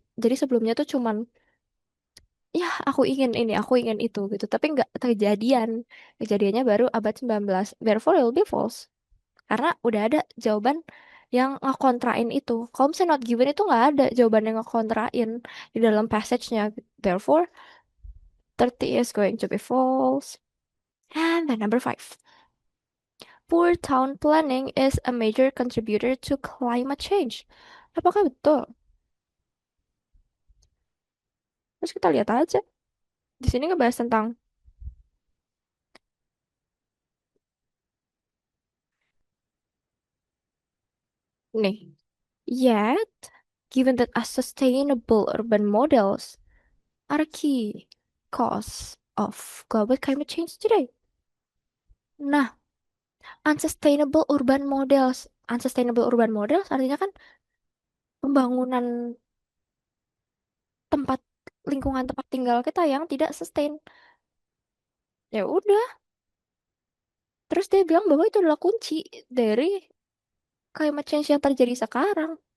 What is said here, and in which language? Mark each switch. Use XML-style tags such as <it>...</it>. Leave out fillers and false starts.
<id>Jadi sebelumnya tuh cuman, ya aku ingin ini, aku ingin itu gitu. Tapi nggak kejadian. Kejadiannya baru abad 19.</id> <en>Therefore, it will be false.</en> <id>Karena udah ada jawaban yang ngekontrain itu. Kalau misalnya</id> <en>not given</en> <id>itu nggak ada jawaban yang ngekontrain di dalam passage-nya.</id> <en>Therefore, 30 is going to be false. And then number 5. Poor town planning is a major contributor to climate change.</en> <id>Apakah betul? Terus kita lihat aja. Di sini ngebahas tentang nih.</id> <en>Yet, given that sustainable urban models are a key cause of global climate change today.</en> <id>Nah,</id> <en>unsustainable urban models</en> <id>artinya kan pembangunan tempat lingkungan tempat tinggal kita yang tidak sustain. Ya udah, terus dia bilang bahwa itu adalah kunci dari climate change yang terjadi sekarang.</id>